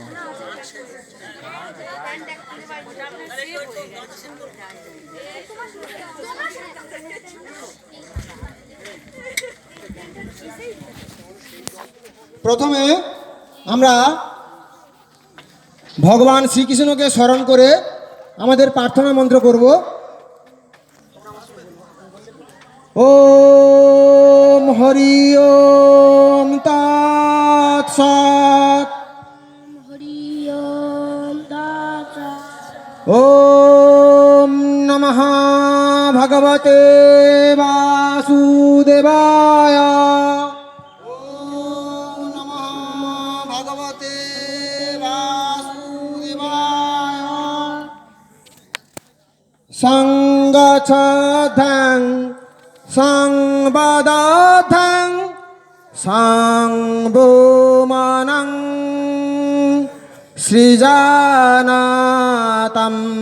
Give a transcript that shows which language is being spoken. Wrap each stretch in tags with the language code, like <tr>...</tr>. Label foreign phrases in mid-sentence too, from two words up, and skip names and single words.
<bn>প্রথমে আমরা ভগবান শ্রীকৃষ্ণকে স্মরণ করে আমাদের প্রার্থনা মন্ত্র করব।</bn> <sa>ওম হরি ওম তৎসৎ। ওম নমঃ ভগবতে বাসুদেবায়। ওম নমঃ ভগবতে বাসুদেবায়। সংগচ্ছাং সংবদাথং সংবোমনং সৃজানাতম।</sa>